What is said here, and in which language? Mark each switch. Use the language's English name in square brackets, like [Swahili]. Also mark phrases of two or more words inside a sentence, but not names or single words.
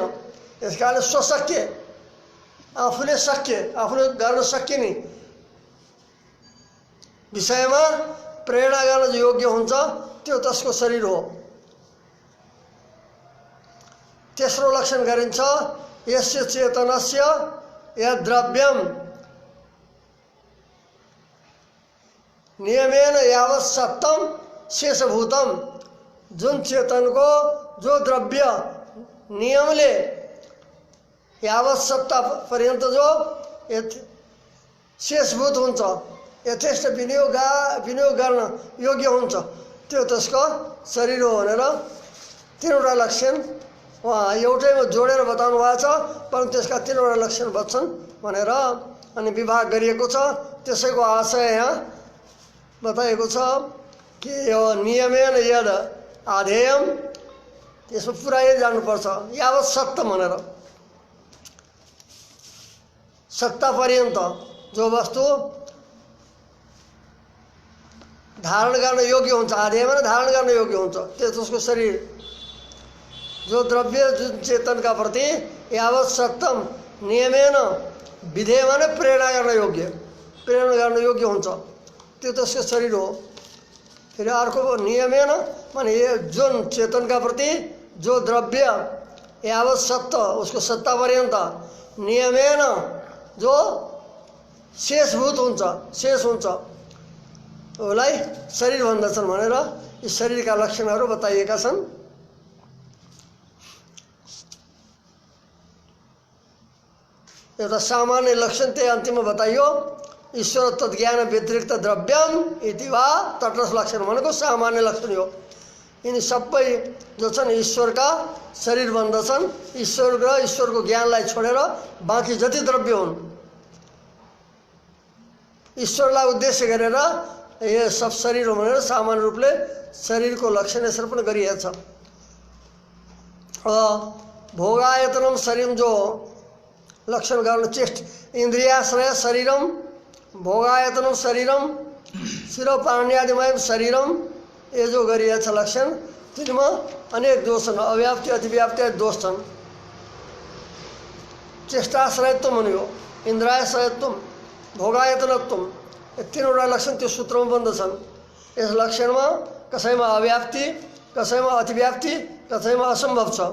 [Nepali] यसकारण स्वशक्य, आफूले गर्न सकिने विषयमा प्रेरणा गर्न योग्य हुन्छ, त्यो त्यसको शरीर हो। तेस्रो लक्षण गरिन्छ [Sanskrit] यस्य चेतनस्य यद्द्रव्यम नियमेन यावत सत्तम शेषभूतम, [Nepali] जुन चेतनको जो द्रव्य नियमले यावत सत्ता पर्यन्त जो शेषभूत हुन्छ, यथेष्ट विनियोग गर्न योग्य हुन्छ, त्यो त्यसको शरीर हो भनेर तीनवटा लक्षण उहाँ एउटैमा जोडेर बताउनु भएको छ, परन्तु त्यसका तीनवटा लक्षण बच्छन् भनेर अनि विभाग गरिएको छ। त्यसैको आशय यहाँ बताएको छ कि यो [Sanskrit] नियमेन यद आधेयम, [Nepali] यसमा पुरा यही जान्नुपर्छ [Sanskrit] यावत सत्तम [Nepali] भनेर, सत्ता पर्यन्त जो वस्तु धारण गर्न योग्य हुन्छ, आधेय भने धारण गर्न योग्य हुन्छ, त्यो उसको शरीर। जो द्रव्य जुन चेतनका प्रति [Sanskrit] यावत सत्तम [Nepali] नियमेन विधेय भने प्रेरणा गर्न योग्य हुन्छ, त्यो त्यसको शरीर हो। फेरि अर्को नियमेन माने जुन चेतनका प्रति जो द्रव्य यावत सत्त उसको सत्ता पर्यन्त नियमेन जो शेष हुन्छ उसलाई शरीर भन्दछन् भनेर यी शरीरका लक्षणहरू बताइएका छन्। एउटा सामान्य लक्षण त्यही अन्तिममा बताइयो, [Sanskrit] ईश्वर तत्ज्ञान व्यतिरिक्त द्रव्यम इति [Nepali] वा तटस्थ लक्षण भनेको सामान्य लक्षण हो। यिनी सबै जो छन् ईश्वरका शरीर भन्दछन्, ईश्वर र ईश्वरको ज्ञानलाई छोडेर बाँकी जति द्रव्य हुन् ईश्वरलाई उद्देश्य गरेर ये सब शरीर हो भनेर सामान्य रूपले शरीरको लक्षण यसरी पनि गरिएको छ। [Sanskrit] भोगायतनम शरीरम [Nepali] जो लक्षण गर्न [Sanskrit] चेष्ट इन्द्रियाश्रय शरीरम भोगायतनम शरीरम शिरोपाण्यादिमय शरीरम, [Nepali] ये जो गरिएको छ लक्षण तिनमा अनेक दोष छन्, अव्याप्ति अतिव्याप्ति दोष छन्। चेष्टाश्रयत्व भन्यो, इन्द्रियाश्रयत्व, भोगायतनत्व, ये तीनवटा लक्षण त्यो सूत्रमा बन्दछन्। यस लक्षणमा कसैमा अव्याप्ति, कसैमा अतिव्याप्ति, कसैमा असम्भव छ।